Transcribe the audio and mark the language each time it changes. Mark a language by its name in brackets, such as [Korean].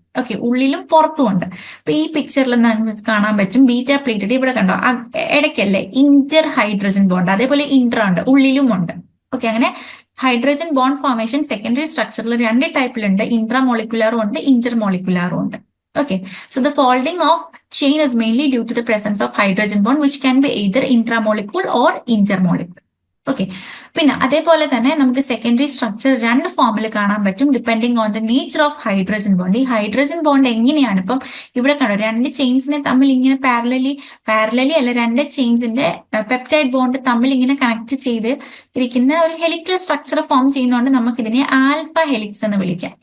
[Malayalam] Okay, ഉള്ളിലും പുറത്തും ഉണ്ട്. അപ്പൊ ഈ പിക്ചറിൽ നിങ്ങൾക്ക് കാണാൻ പറ്റും ബീറ്റ പ്ലേറ്റഡ്. ഇവിടെ കണ്ടോ ഇടയ്ക്കല്ലേ ഇന്റർ ഹൈഡ്രജൻ ബോണ്ട്, അതേപോലെ ഇന്റർ ഉണ്ട്, ഉള്ളിലും ഉണ്ട്. ഓക്കെ, അങ്ങനെ ഹൈഡ്രജൻ ബോണ്ട് ഫോർമേഷൻ സെക്കൻഡറി സ്ട്രക്ചറിൽ രണ്ട് ടൈപ്പിലുണ്ട്, ഇൻട്രാമോളിക്കുലറും ഉണ്ട്, ഇന്റർമോളിക്കുലറും ഉണ്ട്. [English] Okay, so the folding of chain is mainly due to the presence of hydrogen bond, which can be either intramolecule or intermolecule. [Malayalam] Okay, പിന്നെ അതേപോലെ തന്നെ നമുക്ക് സെക്കൻഡറി സ്ട്രക്ചർ രണ്ട് ഫോമിൽ കാണാൻ പറ്റും [English] Depending on the nature of hydrogen bond. [Malayalam] ഈ hydrogen bond എങ്ങനെയാണ്, ഇപ്പം ഇവിടെ കണ്ടോ രണ്ട് ചെയിൻസിനെ തമ്മിൽ ഇങ്ങനെ പാരലലി അല്ല, രണ്ട് ചെയിൻസിന്റെ പെപ്റ്റൈഡ് ബോണ്ട് തമ്മിൽ ഇങ്ങനെ കണക്ട് ചെയ്ത് ഇരിക്കുന്ന ഒരു ഹെലിക്കൽ സ്ട്രക്ചർ ഫോം ചെയ്യുന്നതുകൊണ്ട് നമുക്ക് ഇതിനെ ആൽഫ ഹെലിക്സ് എന്ന് വിളിക്കാം.